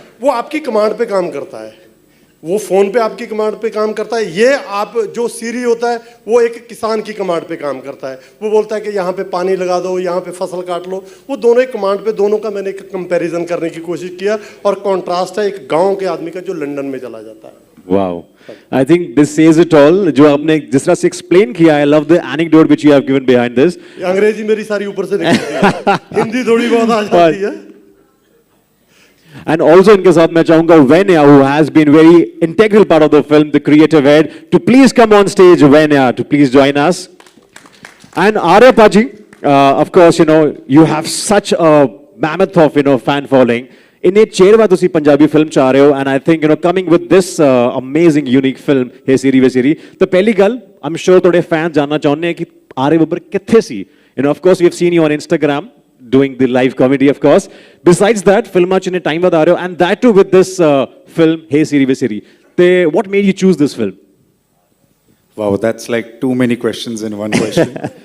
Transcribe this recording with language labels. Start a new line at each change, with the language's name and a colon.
Hindi: वो आपकी कमांड पे काम करता है, वो फ़ोन पे आपकी कमांड पे काम करता है. ये आप जो सीरी होता है वो एक किसान की कमांड पे काम करता है. वो बोलता है कि यहाँ पे पानी लगा दो, यहाँ पे फसल काट लो. वो दोनों एक कमांड पे, दोनों का मैंने एक कंपैरिजन करने की कोशिश किया और कॉन्ट्रास्ट है एक गाँव के आदमी का जो लंदन में चला जाता है.
English: Wow. I think this says it all.
Hindi: जो आपने जिस तरह से explain किया,
English: I love the anecdote which you have given behind this.
Hindi: अंग्रेजी मेरी सारी ऊपर से निकलती है, हिंदी थोड़ी बहुत आ जाती है.
English: And also
Hindi: इनके साथ मैं चाहूँगा
English: Venya, who has been very integral part of the film, the creative head, to please come on stage. Venya, to please join us. And Arya Paji, of course, you know you have such a mammoth of fan following.
Punjabi: इन्हें चेरवा तुसी Punjabi film चाह रहे हो,
English: and I think coming with this amazing unique film हे सीरी वे सीरी.
Hindi: तो पहली गल
English: I'm sure
Hindi: थोड़े fans जानना चाहते हैं कि आर्य बब्बर कित्थे सी.
English: Of course we have seen you on Instagram doing the live comedy, of course. Besides that,
Punjabi: film च इन्हें टाइम बता रहे हो,
English: and that too with this film हे सीरी वे सीरी. तो what made you choose this film? Wow, that's like too many questions in one question.